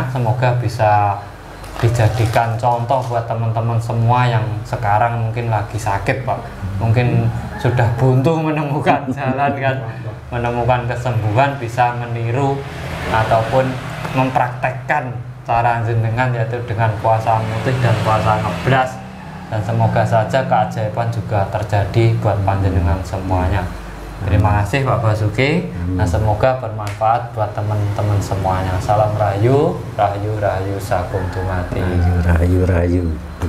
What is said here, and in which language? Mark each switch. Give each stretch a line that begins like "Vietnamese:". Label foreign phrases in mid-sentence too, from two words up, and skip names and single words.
Indonesian: Semoga bisa dijadikan contoh buat teman-teman semua yang sekarang mungkin lagi sakit Pak, mungkin sudah buntu menemukan jalan kan, menemukan kesembuhan, bisa meniru ataupun mempraktekkan cara jenengan, yaitu dengan puasa mutih dan puasa ngeblas, dan semoga saja keajaiban juga terjadi buat panjenengan semuanya. Terima kasih Pak Basuki. Nah semoga bermanfaat buat teman-teman semuanya.
Javanese: Salam rahayu, rahayu, rahayu sakum dumati. Rahayu, rahayu, rahayu.